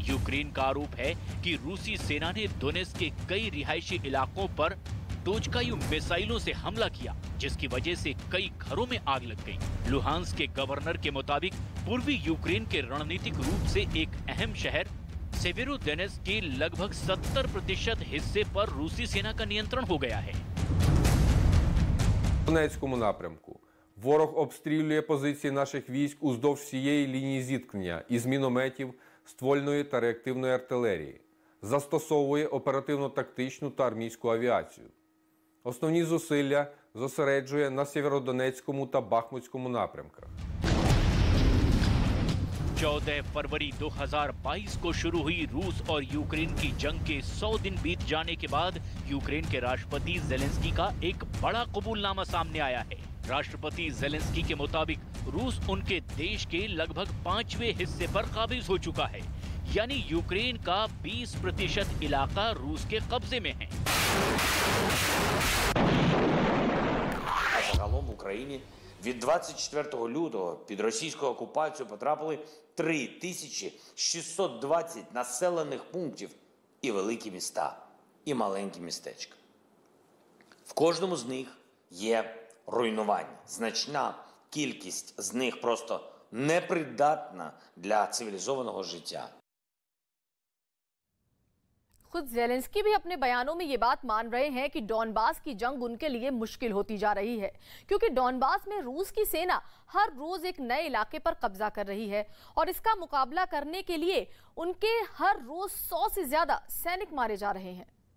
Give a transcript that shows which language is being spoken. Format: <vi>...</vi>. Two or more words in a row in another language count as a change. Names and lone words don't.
<hi>यूक्रेन का आरोप है कि रूसी सेना ने दोनेत्स्क के कई रिहायशी इलाकों पर टोचकायु मिसाइलों से हमला किया, जिसकी वजह से कई घरों में आग लग गई। लुहांस्क के गवर्नर के मुताबिक पूर्वी यूक्रेन के रणनीतिक रूप से एक अहम शहर सेवेरोडोनेत्स्क के लगभग 70% हिस्से पर रूसी सेना का नियंत्रण हो गया है।</hi> <uk>В Донецькому напрямку ворог обстрілює позиції наших військ уздовж всієї лінії зіткнення із мінометів, ствольної та реактивної артилерії, застосовує оперативно-тактичну та армійську авіацію. Основні зусилля зосереджує на Сєвєродонецькому та Бахмутському напрямках.</uk> <hi>14 फरवरी 2022 को शुरू हुई रूस और यूक्रेन की जंग के 100 दिन बीत जाने के बाद यूक्रेन के राष्ट्रपति ज़ेलेंस्की का एक बड़ा कबूलनामा सामने आया है। राष्ट्रपति ज़ेलेंस्की के मुताबिक रूस उनके देश के लगभग 5वें हिस्से पर काबिज हो चुका है, यानी यूक्रेन का 20% इलाका रूस के कब्जे में है।</hi> <uk>Загалом в Україні від 24 лютого під російську окупацію потрапили 3620 населених пунктів і великі міста, і маленькі містечка. В кожному з них є руйнування. Значна кількість з них просто непридатна для цивілізованого життя.</uk> <hi>खुद ज़ेलेंस्की भी अपने बयानों में ये बात मान रहे हैं कि डॉनबास की जंग उनके लिए मुश्किल होती जा रही है, क्योंकि डॉनबास में रूस की सेना हर रोज एक नए इलाके पर कब्जा कर रही है और इसका मुकाबला करने के लिए उनके हर रोज 100 से ज्यादा सैनिक मारे जा रहे हैं।</hi>